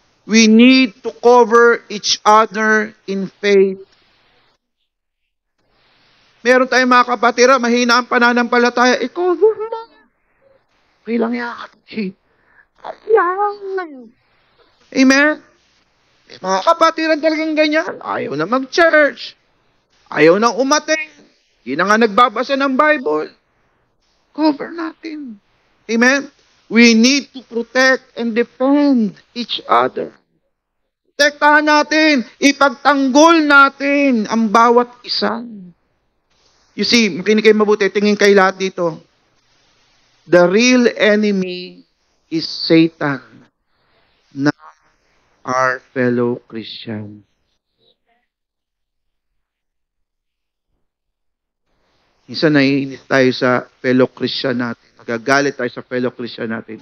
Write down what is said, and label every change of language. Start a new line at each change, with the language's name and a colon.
English: We need to cover each other in faith.
Filipino: Meron tayong mga kapatira, mahina ang pananampalataya, cover mo. Okay lang yan, kapatid. Amen? Mga kapatiran talagang ganyan. Ayaw na mag-church. Ayaw na umattend. Hindi na nga nagbabasa ng Bible. Cover natin. Amen?
English: We need to protect and defend each other.
Filipino: Protektahan natin. Ipagtanggol natin ang bawat isa.
English: You see,
Filipino: makinig kayo mabuti. Tingin kayo lahat dito.
English: The real enemy is Satan, not our fellow Christian.
Filipino: Minsan naiinis tayo sa fellow Christian natin. Nagagalit tayo sa fellow Christian natin.